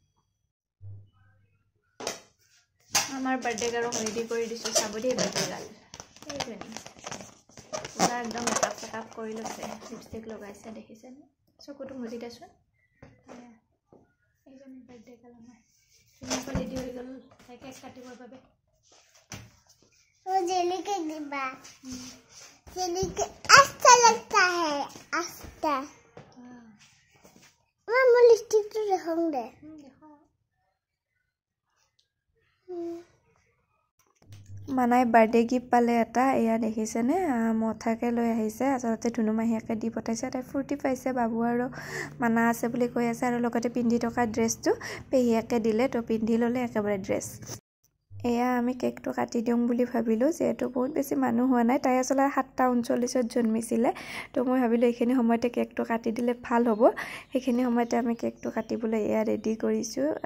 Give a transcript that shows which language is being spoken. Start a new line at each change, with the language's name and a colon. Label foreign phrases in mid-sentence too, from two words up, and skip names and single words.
Assamese: আমাৰ
English: birthday গাৰক
Assamese: ৰেডি কৰি দিছোঁ চাব দেই
English: birthday girl
Assamese: এইজনী পুৰা একদম
English: makeup checkup
Assamese: কৰি লৈছে লিপষ্টিক লগাইছে দেখিছেনে চকুটো মুজি দেচোন এইজনী
English: birthday girl
Assamese: আমাৰ ধুনীয়াকৈ ৰেডি হৈ গ'ল তাই কেক কাটিবৰ বাবে
Hindi: जेली के डिब्बा जेली के अच्छा लगता है अच्छा मैं लिपस्टिक तो दिखाऊंगा
Assamese: মানাই
English: birthday gift
Assamese: পালে এটা এয়া দেখিছেনে মথাকে লৈ আহিছে আচলতে ধুনু মাহীয়াকে দি পঠাইছে তাই ফূৰ্তি পাইছে বাবু আৰু মানা আছে বুলি কৈ আছে আৰু লগতে পিন্ধি থকা ড্ৰেছটো পেহীয়াকে দিলে তো পিন্ধি ল'লে একেবাৰে ড্ৰেছ এয়া আমি কেকটো কাটি দিওঁ বুলি ভাবিলোঁ যিহেতু বহুত বেছি মানুহ হোৱা নাই তাই আচলতে 7:39 জন্মিছিলে তো মই ভাবিলোঁ এইখিনি সময়তে কেকটো কাটি দিলে ভাল হ'ব সেইখিনি সময়তে আমি কেকটো কাটিবলৈ এয়া ৰেডি কৰিছোঁ